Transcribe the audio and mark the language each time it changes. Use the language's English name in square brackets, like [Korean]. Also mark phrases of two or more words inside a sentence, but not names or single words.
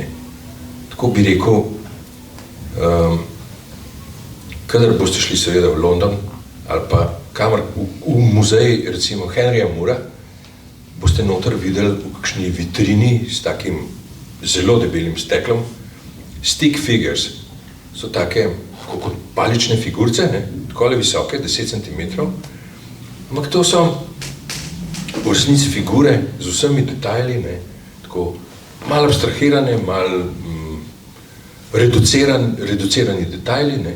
[Slovenian] Tako bi rekel, kadar boste šli seveda v London ali pa kamor v muzej, recimo Henryja Moora, boste noter videli v kakšni vitrini s takim zelo debelim steklom, [English] stick figures, [Slovenian] so take kot palične figurce, takole visoke, 10 cm, ampak to so v resnici figure z vsemi detajli, tako malo abstrahirane, malo reducirani detajli, ne?